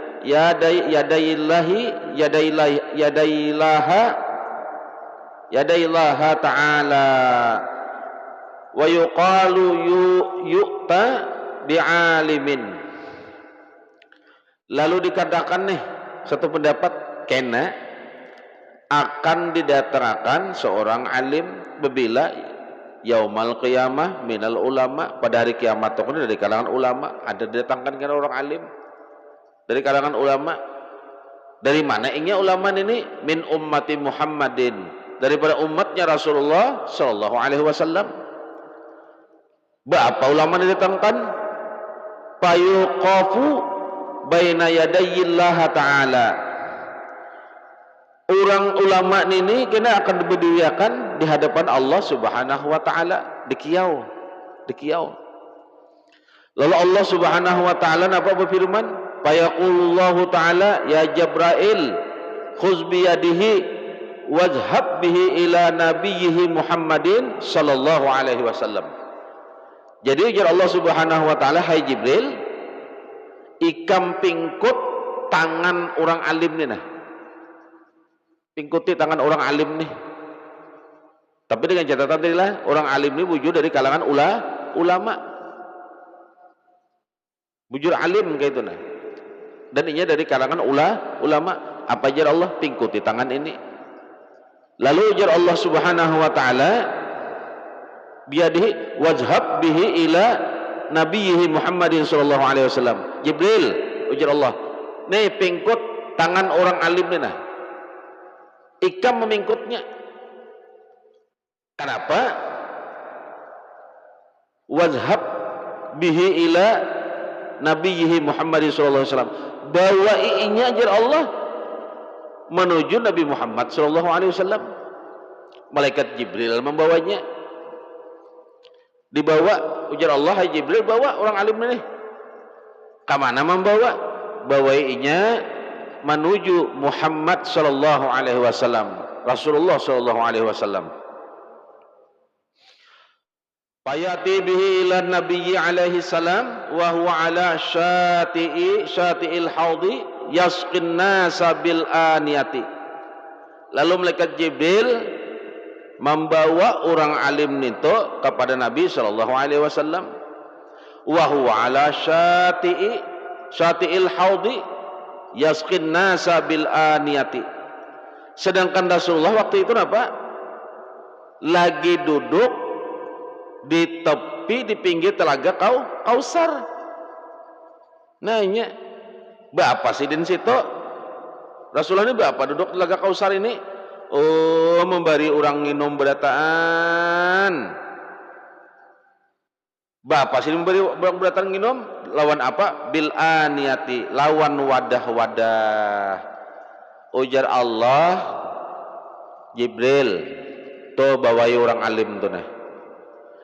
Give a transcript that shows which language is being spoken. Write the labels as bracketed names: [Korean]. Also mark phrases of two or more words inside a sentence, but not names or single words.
[Arabic] يدي الله تعالى ويقال يؤتى بعالم. [Banjar] Lalu dikatakan nih satu pendapat kena akan didatangkan seorang alim bila [Arabic] يوم القيامة من العلماء, [Banjar] pada hari kiamat itu dari kalangan ulama, ada didatangkan kan orang alim dari kalangan ulama. Dari mana ingnya ulama ini? [Arabic] من أمة محمد, [Banjar] daripada umatnya Rasulullah [Arabic] صلى الله عليه وسلم. [Banjar] Berapa ulama didatangkan? [Arabic] فيوقف بين يدي الله تعالى. [Banjar] Orang ulama ini kena akan diberdirikan di hadapan Allah [Arabic] سبحانه وتعالى [Banjar] di kiau. Lalu Allah [Arabic] سبحانه وتعالى [Banjar] apa berfirman? [Arabic] فيقول الله تعالى يا جبريل خذ بيده واذهب به إلى نبيه محمد صلى الله عليه وسلم. [Banjar] Jadi ujar Allah [Arabic] سبحانه وتعالى, [Banjar] hai Jibril, ikam pingkut tangan orang alim nih nah. Pingkuti tangan orang alim nih. Tapi dengan catatan tadi lah, orang alim ini wujud dari kalangan ulama. Bujur alim kayak itu nah. Dan ini dari kalangan ulama. Apa ajar Allah? Pingkuti tangan ini. Lalu ujar Allah [Arabic] سبحانه وتعالى بيده واذهب به إلى نبيه محمد صلى الله عليه وسلم. [Banjar] Jibril, ujar Allah, nih pingkut tangan orang alim nih nah. Ikam memingkutnya. Kenapa? [Arabic] واذهب به إلى نبيه محمد صلى الله عليه وسلم. [Banjar] Bawa iinya ajar Allah menuju Nabi Muhammad [Arabic] صلى الله عليه وسلم. [Banjar] Malaikat Jibril membawanya. Dibawa, ujar Allah, hai Jibril, bawa orang alim ini. Kemana membawa? Bawainya menuju Muhammad [Arabic] صلى الله عليه وسلم, [Banjar] Rasulullah [Arabic] صلى الله عليه وسلم. فيأتي به إلى النبي عليه السلام وهو على شاطئ الحوض يسقي الناس بالآنية. [Banjar] Lalu malaikat Jibril membawa orang alim itu kepada Nabi [Arabic] صلى الله عليه وسلم. وهو على شاطئ الحوض يسقي الناس بالآنية. [Banjar] Sedangkan Rasulullah waktu itu apa? Lagi duduk di tepi di pinggir telaga Kausar. Nah ini berapa sih di situ? Rasulullah ini berapa duduk telaga Kausar ini? Oh, memberi orang minum berataan. Bapak sih memberi berataan minum lawan apa? [Arabic] بالآنية, [Banjar] lawan wadah-wadah. Ujar Allah, Jibril, tuh bawai orang alim tuh nah.